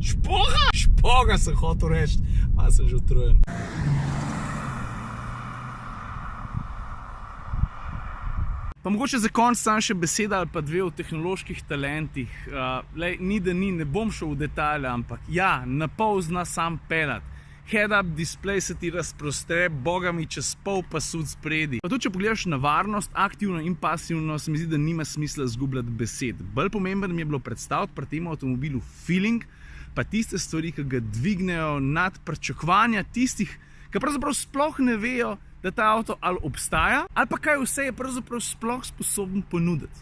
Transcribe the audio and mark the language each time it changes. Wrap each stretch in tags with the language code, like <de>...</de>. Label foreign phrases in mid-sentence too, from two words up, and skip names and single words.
<sl>Špoha? Špoga sem hotel reči. Ma sem že utrujen. Pa mogoče za konec sam še beseda ali pa dve o tehnoloških talentih. Ni da ni, ne bom šel v detalje, ampak ja, na pol zna sam pelat.</sl> <en>Head-up display</en> <sl>se ti razprostre, boga mi čez pol pasut spredi. Pa tudi, če pogledaš na varnost, aktivno in pasivno, se mi zdi, da nima smisla zgubljati besed. Bolj pomembno mi je bilo predstaviti pri tem avtomobilu feeling, pa tiste stvari, ki ga dvignejo nad pričakovanja tistih, ki pravzaprav sploh ne vejo, da ta avto ali obstaja, ali pa kaj vse je pravzaprav sploh sposoben ponuditi.</sl>